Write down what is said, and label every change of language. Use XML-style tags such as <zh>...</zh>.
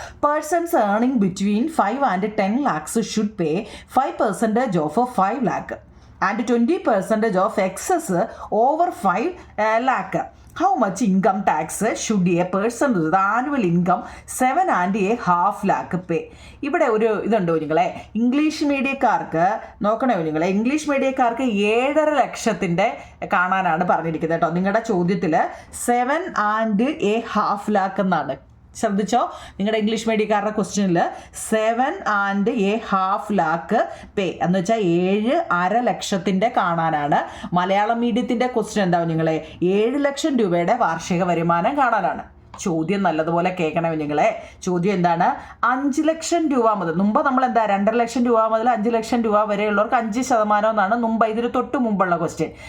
<en>Persons earning between 5 and 10 lakhs should pay 5% of 5 lakh and 20% of excess over 5 lakh. How much income tax should a person with annual income 7 and a half lakh pay?</en> <ml>ഇവിടെ ഒരു ഇതുണ്ടോ നിങ്ങളെ? English മീഡിയക്കാർക്ക് നോക്കണേ നിങ്ങളെ. English മീഡിയക്കാർക്ക് 7.5 ലക്ഷത്തിൻ്റെ കാണാനാണ് പറഞ്ഞിരിക്കുന്നത് കേട്ടോ. നിങ്ങളുടെ ചോദ്യത്തിൽ</ml> <en>7 and a half lakh</en> <ml>എന്നാണ്. ശ്രദ്ധിച്ചോ? നിങ്ങളുടെ ഇംഗ്ലീഷ് മീഡിയക്കാരുടെ ക്വസ്റ്റ്യനിൽ</ml> <en>7 and a half lakh</en> <ml>പേ എന്ന് വെച്ചാൽ 7.5 ലക്ഷത്തിൻ്റെ കാണാനാണ്. മലയാളം മീഡിയത്തിൻ്റെ ക്വസ്റ്റ്യൻ എന്താവും നിങ്ങളെ? 7 ലക്ഷം രൂപയുടെ വാർഷിക വരുമാനം കാണാനാണ്. ചോദ്യം നല്ലതുപോലെ കേൾക്കണേ നിങ്ങളെ. ചോദ്യം എന്താണ്? 5 ലക്ഷം രൂപ മുതൽ, മുമ്പ് നമ്മൾ 2.5 ലക്ഷം രൂപ മുതൽ 5 ലക്ഷം രൂപ വരെയുള്ളവർക്ക് 5% എന്നാണ് മുമ്പ് ഇതിന് തൊട്ട് മുമ്പുള്ള ക്വസ്റ്റ്യൻ.</ml>